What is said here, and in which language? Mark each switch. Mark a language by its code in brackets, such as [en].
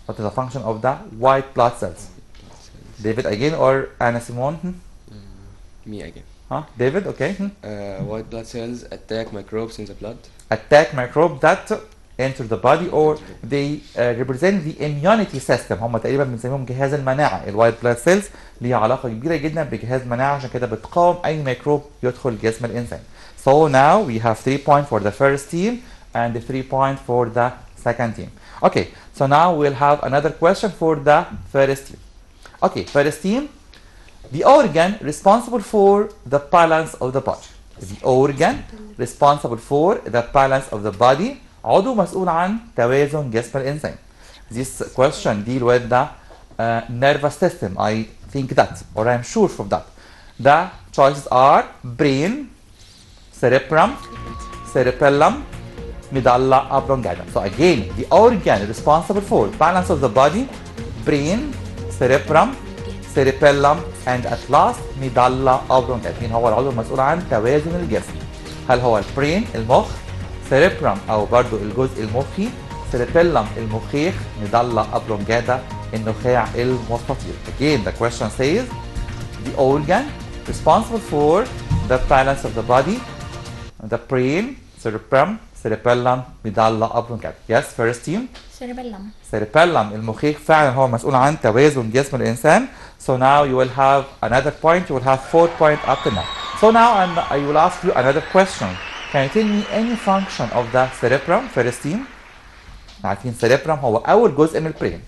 [en] What is the function of the white blood cells? David again or Anna Simone? Me again. Huh? David, okay. White blood cells attack microbes in the blood. Attack microbe that enter the body or they represent the immunity system. [ar] هم تقريبا بنسميهم جهاز المناعة. الوايت بلاد سيلز ليها علاقة كبيرة جدا بجهاز المناعة، عشان كده بتقاوم أي ميكروب يدخل جسم الإنسان. [en] So now we have 3 points for the first team and 3 points for the second team. Okay, so now we'll have another question for the first team. Okay, first team, the organ responsible for the balance of the body. The organ responsible for the balance of the body. [ar] عضو مسؤول عن توازن جسم الإنسان. [en] This question deal with the nervous system. I think that, or I'm sure from that. The choices are brain, cerebrum, cerebellum, medulla oblongata. So again, the organ responsible for balance of the body, brain, cerebrum, cerebellum, and at last medulla oblongata. [ar] مين هو العضو المسؤول عن توازن الجسم؟ هل هو البرين المخ، cerebrum أو برضو الجزء المخي، cerebellum المخيخ، medulla oblongata النخاع المستطيل. [en] Again, the question says the organ responsible for the balance of the body, the brain, cerebrum, cerebellum, medulla oblongata. Yes, first team. cerebellum. [ar] cerebellum المخيخ فعلا هو مسؤول عن توازن جسم الإنسان. [en] So now you will have another point. You will have 4 points up to now. So now I will ask you another question. Can you tell me any function of the cerebrum, first team? [ar] عارفين cerebrum هو أول جزء من البرين.